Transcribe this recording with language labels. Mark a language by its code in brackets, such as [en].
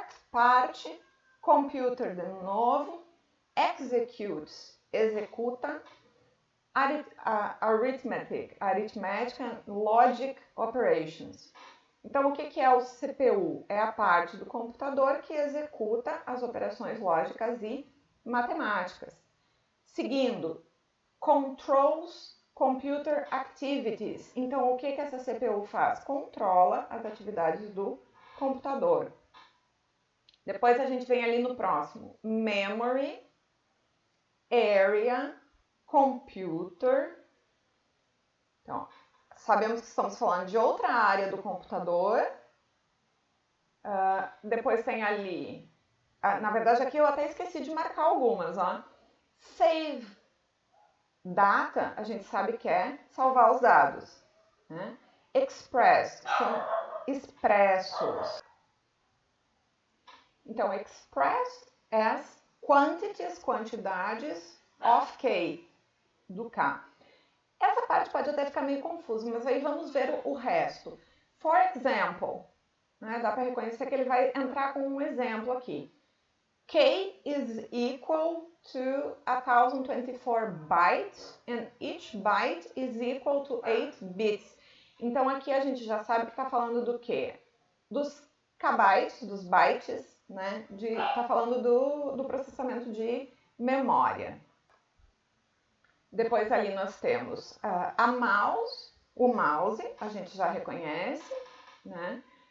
[pt] Parte, computer de novo, executes, executa, arithmetic, aritmética, [en] logic operations. [pt] Então, o que é o CPU? É a parte do computador que executa as operações lógicas e matemáticas. Seguindo, [en] controls computer activities. [pt] Então, o que essa CPU faz? Controla as atividades do computador. Depois a gente vem ali no próximo. Memory, area, computer. Então, sabemos que estamos falando de outra área do computador. Depois tem ali... na verdade, aqui eu até esqueci de marcar algumas. Ó. Save data, a gente sabe que é salvar os dados. Né? Express, são expressos. Então, [en] expressed as quantities, [pt] quantidades, of K, do K. Essa parte pode até ficar meio confusa, mas aí vamos ver o resto. [en] For example, [pt] né, dá para reconhecer que ele vai entrar com um exemplo aqui. [en] K is equal to 1024 bytes and each byte is equal to 8 bits. [pt] Então aqui a gente já sabe que está falando do quê? Dos kbytes, dos bytes, né? Está falando do processamento de memória. Depois ali nós temos a mouse, o mouse, a gente já reconhece, né?